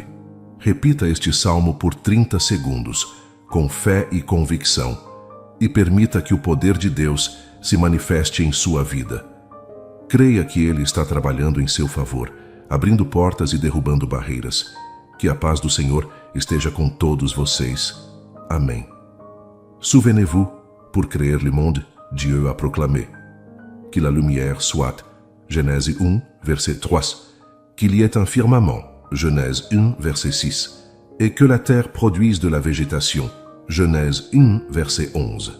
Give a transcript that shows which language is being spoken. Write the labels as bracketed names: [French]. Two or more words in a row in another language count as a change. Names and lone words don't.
[Portuguese] Repita este salmo por 30 segundos, com fé e convicção, e permita que o poder de Deus se manifeste em sua vida. Creia que Ele está trabalhando em seu favor, abrindo portas e derrubando barreiras. Que a paz do Senhor esteja com todos vocês. Amém. [French] Souvenez-vous, pour créer le monde, Dieu a proclamé. Que la lumière soit, Genèse 1, verset 3. Qu'il y ait un firmament, Genèse 1, verset 6. Et que la terre produise de la végétation, Genèse 1, verset 11.